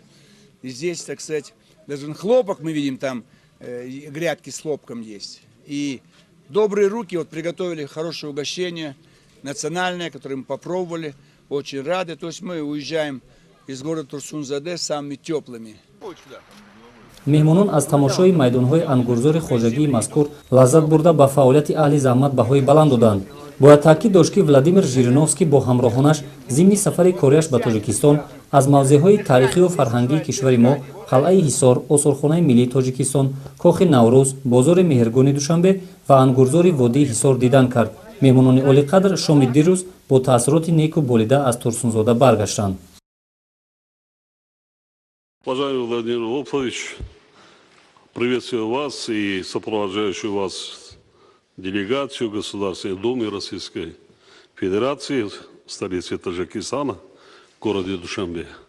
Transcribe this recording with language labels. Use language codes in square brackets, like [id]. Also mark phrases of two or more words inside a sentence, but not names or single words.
[ru] И здесь, так сказать, даже хлопок мы видим, там грядки с хлопком есть. И добрые руки вот приготовили хорошее угощение, национальное, которое мы попробовали, очень рады. То есть мы уезжаем из города Турсун-Заде самыми теплыми. [tg] меҳмонон аз тамошои майдонҳои ангурзори хоҷагии мазкур лаззат бурда ба фаъолияти аҳли заҳмат баҳои баланд доданд. бояд таъкид дошт ки Владимир Жириновский бо ҳамроҳонаш зимни сафари корияш ба Тоҷикистон аз мавзеъҳои таърихию фарҳангии кишвари мо қалъаи Ҳисор, осорхонаи миллии Тоҷикистон, кохи Наврӯз, бозори Меҳргони Душанбе ва ангурзори водии Ҳисор дидан кард. меҳмонони олиқадр шоми дирӯз бо таъссуроти неку болида аз Турсунзода баргаштанд. [ru] Уважаемый Владимир Вольфович, приветствую вас и сопровождающую вас делегацию Государственной Думы Российской Федерации в столице Таджикистана, в городе Душанбе.